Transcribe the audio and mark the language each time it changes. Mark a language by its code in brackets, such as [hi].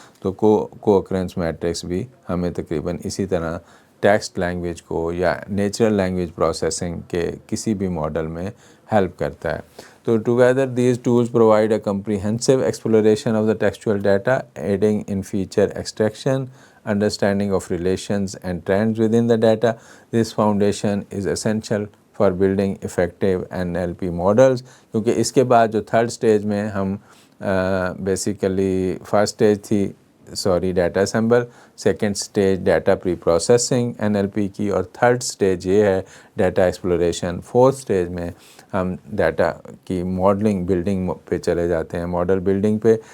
[ur] تو کو occurrences matrix بھی ہمیں تقریباً اسی طرح ٹیکسٹ لینگویج کو یا نیچرل لینگویج پروسیسنگ کے کسی بھی ماڈل میں ہیلپ کرتا ہے. [en] تو together these tools provide a comprehensive exploration of the textual data aiding in feature extraction, understanding of relations and trends within the data. This foundation is essential for building effective NLP models. [ur] کیونکہ اس کے بعد جو third stage میں ہم basically first stage تھی data assemble, second stage data پری processing NLP کی، اور third stage یہ ہے ڈیٹا ایکسپلوریشن. فورتھ سٹیج میں ہم ڈیٹا کی ماڈلنگ بلڈنگ پہ چلے جاتے ہیں، ماڈل بلڈنگ پہ.